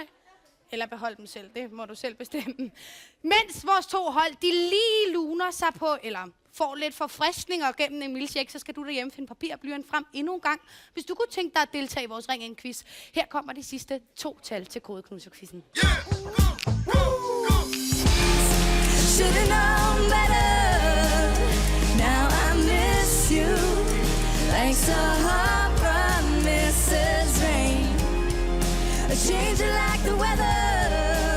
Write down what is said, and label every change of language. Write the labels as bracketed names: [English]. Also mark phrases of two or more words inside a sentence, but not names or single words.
[Danish] Eller beholde dem selv. Det må du selv bestemme. Mens vores to hold, de lige luner sig på, eller får lidt forfriskninger gennem en milkshake, så skal du derhjemme finde papir og blyant frem endnu en gang. Hvis du kunne tænke dig at deltage i vores Ring en quiz. Her kommer de sidste 2 tal til kodeknuserquizzen. [English] Should've known better. Now I miss you. Like Sahara misses rain. A change like the weather.